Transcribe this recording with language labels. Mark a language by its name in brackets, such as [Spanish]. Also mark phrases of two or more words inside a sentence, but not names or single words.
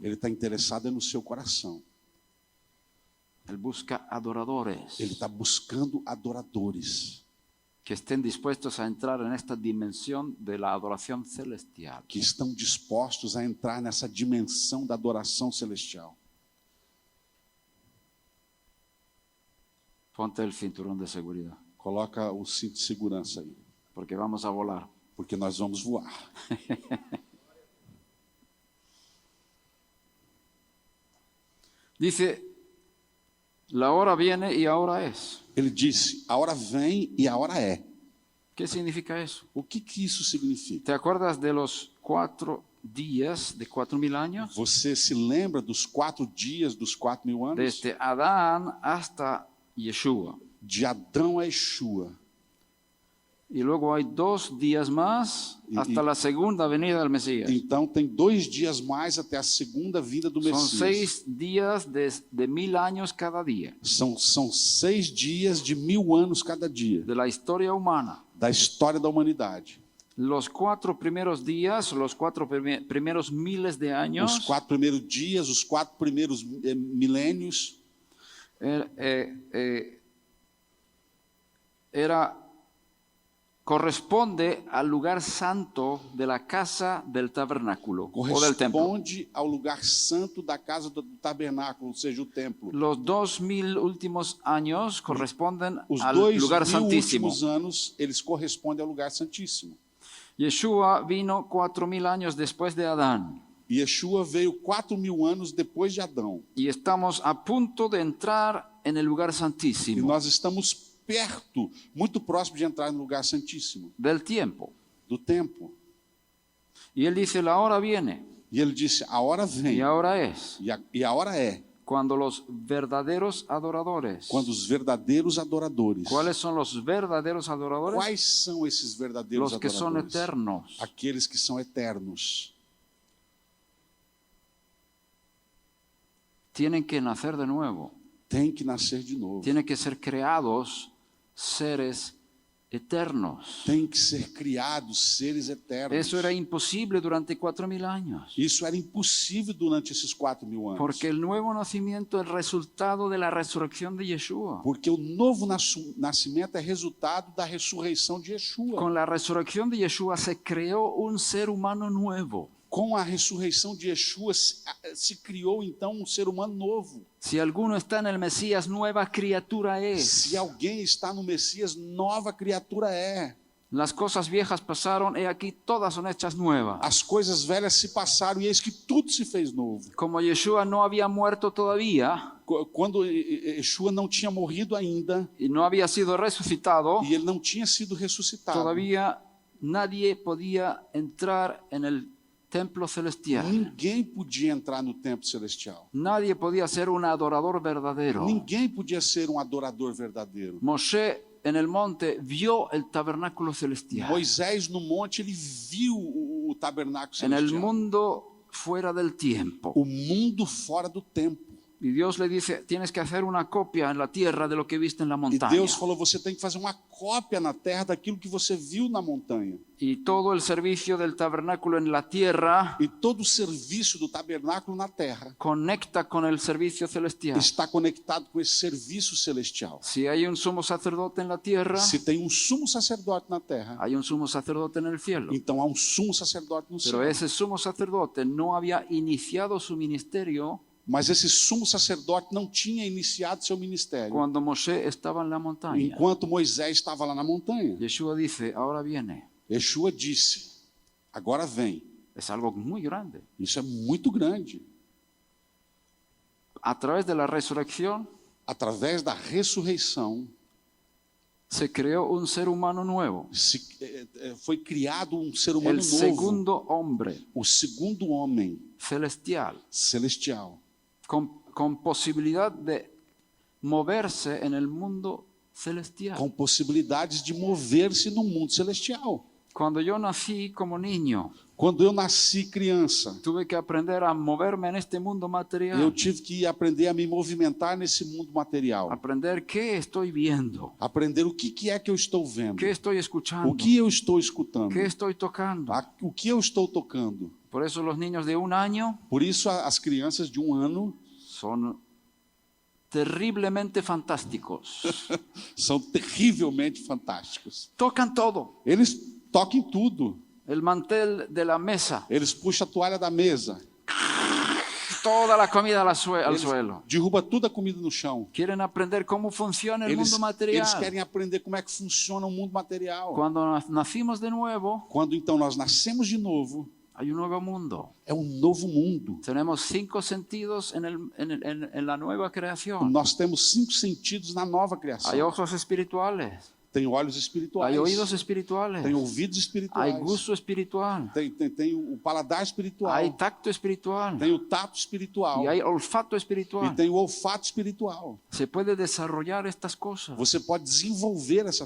[Portuguese] Ele está interessado no seu coração. [Spanish] Él busca adoradores [Portuguese] Ele está buscando adoradores [Spanish] que estén dispuestos a entrar en esta dimensión de la adoración celestial. [Portuguese] que estão dispostos a entrar nessa dimensão da adoração celestial. [Spanish] Ponte el cinturón de seguridad, [Portuguese] Coloca o cinto de segurança aí, [Spanish] porque vamos a volar. [Portuguese] porque nós vamos voar. [Spanish] Dice, la hora viene y ahora es. [Portuguese] Ele disse, a hora vem e a hora é. [Spanish] ¿Qué significa eso? [Portuguese] O que isso significa? [Spanish] ¿Te acuerdas de los 4 días de 4.000 años? [Portuguese] Você se lembra dos 4 dias dos 4.000 anos? [Spanish] Desde Adán hasta Yeshua. [Portuguese] De Adão a Yeshua. [Spanish] Y luego hay 2 días más hasta la segunda venida del Mesías. [Portuguese] Então tem 2 dias mais até a segunda vinda do [Spanish] Son [Portuguese] Messias. [Spanish] 6 días de 1.000 años cada día [Portuguese] São 6 dias de 1000 anos cada dia [Spanish] de la historia humana. [Portuguese] da história da humanidade. [Spanish] Los 4 primeros días, los 4 primeros miles de [Portuguese] Os [Spanish] años [Portuguese] 4 primeiros dias, os 4 primeiros milênios [Spanish] corresponde al lugar santo de la casa del tabernáculo o del templo. [Portuguese] corresponde ao lugar santo da casa do tabernáculo, ou seja, o templo. [Spanish] Los 2.000 últimos años corresponden [Portuguese] Os [Spanish] al [Portuguese] 2.000 [Spanish] lugar santísimo. [Portuguese] últimos anos, eles correspondem ao lugar santíssimo. [Spanish] Yeshua vino 4.000 años después de Adán [Portuguese] E Yeshua veio 4.000 anos depois de Adão. [Spanish] y estamos a punto de entrar en el lugar [Portuguese] E [Spanish] santísimo [Portuguese] nós estamos perto, muito próximo de entrar no lugar santíssimo, [Spanish] del tiempo. [Portuguese] do tempo. [Spanish] Y él dice, la hora viene [Portuguese] E ele disse, a hora vem, [Spanish] y ahora es, [Portuguese] e a hora é, [Spanish] cuando los verdaderos adoradores. [Portuguese] quando os verdadeiros adoradores. [Spanish] ¿Cuáles son los verdaderos adoradores? [Portuguese] Quais são esses verdadeiros [Spanish] Los que son [Portuguese] adoradores? [Spanish] eternos. [Portuguese] Aqueles que são eternos. [Spanish] Tienen que nacer de nuevo. [Portuguese] Tem que nascer de novo. [Spanish] Tienen que ser creados seres eternos. [Portuguese] Tem que ser criados seres eternos. [Spanish] Eso era imposible durante 4.000 años. [Portuguese] Isso era impossível durante esses 4.000 anos. [Spanish] Porque el nuevo nacimiento es el resultado de la resurrección de Yeshua. [Portuguese] Porque o novo nascimento é resultado da ressurreição de Yeshua. [Spanish] Con la resurrección de Yeshua se creó un ser humano nuevo. [Portuguese] Com a ressurreição de Yeshua se criou então um ser humano novo. [Spanish] Si alguno está en el Mesías, nueva criatura es. [Portuguese] Se alguém está no Messias, nova criatura é. [Spanish] Las cosas viejas pasaron y aquí todas son hechas nuevas. [Portuguese] As coisas velhas se passaram e eis que tudo se fez novo. [Spanish] Como Yeshua no había muerto todavía [Portuguese] Quando Yeshua não tinha morrido ainda [Spanish] y no había sido resucitado, [Portuguese] e ele não tinha sido ressuscitado, [Spanish] todavía nadie podía entrar en el templo celestial. [Portuguese] ninguém podia entrar no templo celestial. [Spanish] Nadie podía ser un adorador verdadero. [Portuguese] Ninguém podia ser um adorador verdadeiro. [Spanish] Moshe en el monte vio el tabernáculo celestial. [Portuguese] Moisés no monte ele viu o tabernáculo [Spanish] En el [Portuguese] celestial. [Spanish] mundo fuera del tiempo. [Portuguese] O mundo fora do tempo. [Spanish] Y Dios le dice, tienes que hacer una copia en la tierra de lo que viste en la [Portuguese] E [Spanish] montaña. [Portuguese] Deus falou, você tem que fazer uma cópia na terra daquilo que você viu na montanha. [Spanish] Y todo el servicio del tabernáculo en la tierra [Portuguese] E todo o serviço do tabernáculo na terra [Spanish] conecta con el servicio celestial. [Portuguese] está conectado com esse serviço celestial. [Spanish] Si hay un sumo sacerdote en la tierra, [Portuguese] Se tem um sumo sacerdote na terra, [Spanish] hay un sumo sacerdote en el cielo. [Portuguese] então há um sumo sacerdote no [Spanish] Pero [Portuguese] céu. [Spanish] ese sumo sacerdote no había iniciado su ministerio [Portuguese] Mas esse sumo sacerdote não tinha iniciado seu ministério [Spanish] cuando Moshe estaba en la montaña. [Portuguese] enquanto Moisés estava lá na montanha. [Spanish] Yeshua dice, ahora viene. [Portuguese] Yeshua disse, agora vem. [Spanish] Es algo muy grande. [Portuguese] Isso é muito grande. [Spanish] A través de la resurrección [Portuguese] Através da ressurreição, [Spanish] se creó un ser humano nuevo. [Portuguese] foi criado um ser humano [Spanish] El [Portuguese] novo. [Spanish] segundo hombre [Portuguese] O segundo homem [Spanish] celestial. [Portuguese] celestial. [Spanish] Con posibilidad de moverse en el mundo celestial. [Portuguese] Com possibilidades de mover-se no mundo celestial. [Spanish] Cuando yo nací como niño, [Portuguese] Quando eu nasci criança, [Spanish] tuve que aprender a moverme en este mundo [Portuguese] eu [Spanish] material. [Portuguese] tive que aprender a me movimentar nesse mundo material. [Spanish] Aprender qué estoy viendo, [Portuguese] Aprender o que é que eu estou vendo. [Spanish] qué estoy [Portuguese] O [Spanish] escuchando, [Portuguese] que eu estou escutando. [Spanish] qué estoy tocando. [Portuguese] O que eu estou tocando. [Spanish] Por eso los niños de 1 año [Portuguese] Por isso as crianças de 1 ano [Spanish] son terriblemente fantásticos. [Portuguese] são terrivelmente fantásticos. [Spanish] Tocan todo. [Portuguese] Eles tocam em tudo. [Spanish] El mantel de la mesa, [Portuguese] Eles puxam a toalha da mesa. [Spanish] toda la comida al [Portuguese] Eles [Spanish] suelo. [Portuguese] derrubam toda a comida no chão. [Spanish] Quieren aprender cómo funciona el [Portuguese] Eles [Spanish] mundo material. [Portuguese] querem aprender como é que funciona o mundo material. [Spanish] Cuando nacimos de nuevo, [Portuguese] Quando então nós nascemos de novo, [Spanish] Hay un nuevo mundo. [Portuguese] É um novo mundo. [Spanish] Tenemos 5 sentidos en la nueva creación. [Portuguese] Nós temos 5 sentidos na nova [Spanish] Hay [Portuguese] criação. [Spanish] ojos espirituales. [Portuguese] Tem olhos espirituais. [Spanish] Hay oídos espirituales. [Portuguese] Tem ouvidos espirituais. [Spanish] Hay gusto espiritual. [Portuguese] Tem o paladar espiritual. [Spanish] Hay tacto espiritual. [Portuguese] Tem o tato espiritual. [Spanish] Y hay olfato [Portuguese] E [Spanish] espiritual. [Portuguese] tem o olfato espiritual. [Spanish] Se puede desarrollar estas cosas [Portuguese] Você pode desenvolver essas